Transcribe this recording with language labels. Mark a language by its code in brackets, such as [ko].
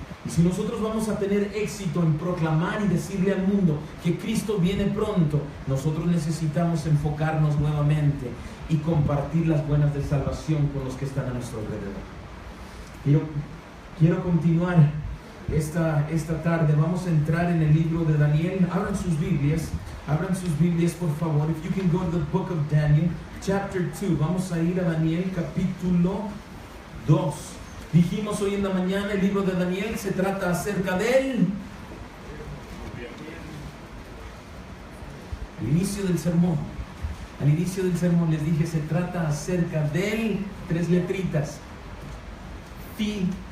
[es] Y si nosotros vamos a tener éxito en proclamar y decirle al mundo que Cristo viene pronto, nosotros necesitamos enfocarnos nuevamente y compartir las buenas de salvación con los que están a nuestro alrededor. Quiero continuar esta tarde. Vamos a entrar en el libro de Daniel. Abran sus Biblias por favor. [en] If you can go to the book of Daniel, chapter 2. [es] Vamos a ir a Daniel capítulo 2. Dijimos hoy en la mañana, el libro de Daniel se trata acerca del inicio del sermón. Al inicio del sermón les dije, se trata acerca del 3 letritas. Fin.